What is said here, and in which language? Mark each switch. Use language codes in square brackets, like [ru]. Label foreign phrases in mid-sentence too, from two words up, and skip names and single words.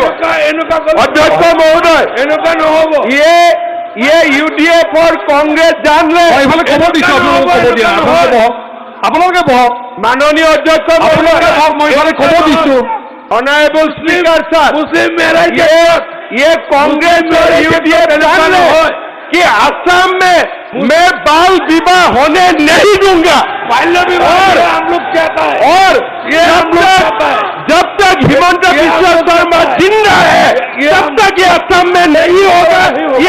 [as] অধ্যক্ষ মহোদয়, এনেকুৱা নহ'ব। ইউডিএফৰ কংগ্ৰেছ জানলে আপোনালোকে বহক। মাননীয় অধ্যক্ষ মহোদয়, মই ক'ব দিছো। [en] Honorable Speaker sir, Muslim marriage [hi] ये कांग्रेस और यूडीएफ जानले कि असम में मैं बाल विवाह होने नहीं दूंगा। बाल्य विवाह हम लोग चाहता है, और ये हम लोग चाहता है जब तक हिमंता बिश्व शर्मा जिंदा है तब तक ये असम में नहीं होगा।